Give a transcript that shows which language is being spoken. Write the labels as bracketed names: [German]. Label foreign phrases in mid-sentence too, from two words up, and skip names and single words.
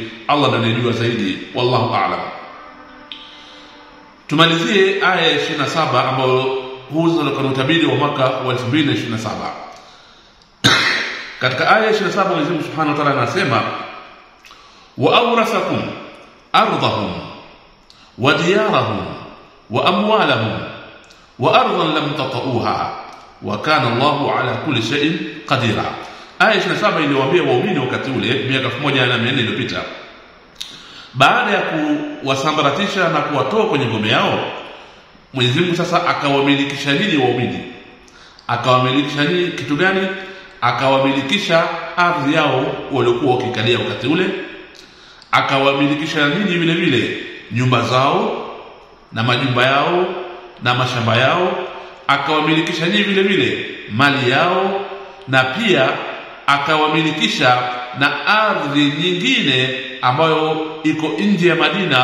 [Swahili] Allah ndiye anajua zaidi, [Arabic] والله أعلم. [Swahili] Tumalizie aya ya 27 ambayo huzo ni utabiri wa mwaka wa 2027. Katika aya ya 27 Mwenyezi Mungu [Arabic] سبحانه وتعالى [Swahili] anasema [Arabic] وأورثكم أرضهم وديارهم وأموالهم وأرضا لم تطئوها وكان الله على كل شيء قديرا. [Swahili] Aya 27 iliwaambia waumini wakati ule miaka 1400 iliyopita, baada ya kuwasambaratisha na kuwatoa kwenye ngome yao, Mwenyezi Mungu sasa akawamilikisha nini waumini? Akawamilikisha nini? Kitu gani? Akawamilikisha ardhi yao waliokuwa wakikalia wakati ule, akawamilikisha nini vile vile nyumba zao na majumba yao na mashamba yao, akawamilikisha nini vile vile mali yao, na pia akawamilikisha na ardhi nyingine ambayo iko nje ya Madina.